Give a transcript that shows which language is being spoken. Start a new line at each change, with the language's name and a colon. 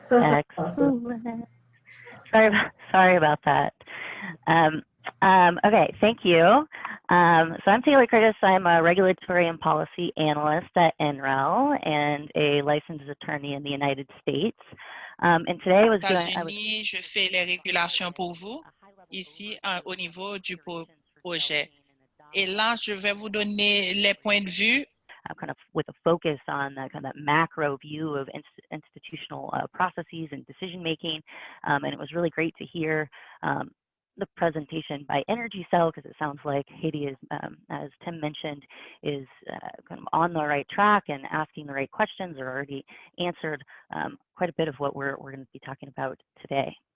English: Excellent. Awesome. Sorry about that. Okay, thank you. So I'm Taylor Curtis. I'm a regulatory and policy analyst at NREL and a licensed attorney in the United States. And today I was
French: États-Unis, je fais les régulations pour vous ici au niveau du projet. Et là, je vais vous donner les points de vue.
English: Kind of with a focus on the kind of macro view of institutional processes and decision making, and it was really great to hear the presentation by Energy Cell, because it sounds like Haiti is, as Tim mentioned, is kind of on the right track and asking the right questions, or already answered quite a bit of what we're going to be talking about today.